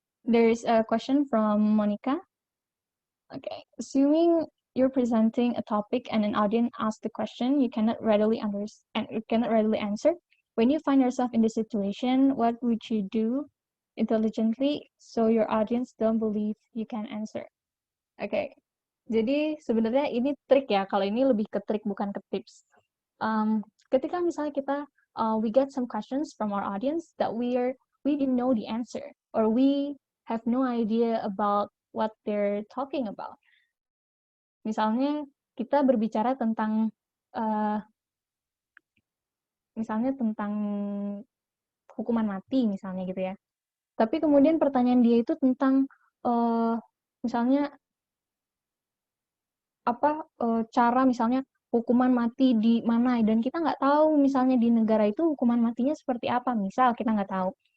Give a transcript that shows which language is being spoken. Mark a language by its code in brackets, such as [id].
[en] There's a question from Monica. Okay. Assuming you're presenting a topic and an audience asks the question you cannot readily answer. When you find yourself in this situation, what would you do intelligently so your audience don't believe you can answer? Okay. [id] Jadi sebenarnya ini trik ya. Kalau ini lebih ke trik bukan ke tips. Ketika misalnya kita [en] we get some questions from our audience that we didn't know the answer, or we have no idea about what they're talking about. [id] Misalnya kita berbicara tentang misalnya tentang hukuman mati misalnya gitu ya. Tapi kemudian pertanyaan dia itu tentang misalnya apa cara misalnya hukuman mati di mana, dan kita nggak tahu misalnya di negara itu hukuman matinya seperti apa, misal kita nggak tahu.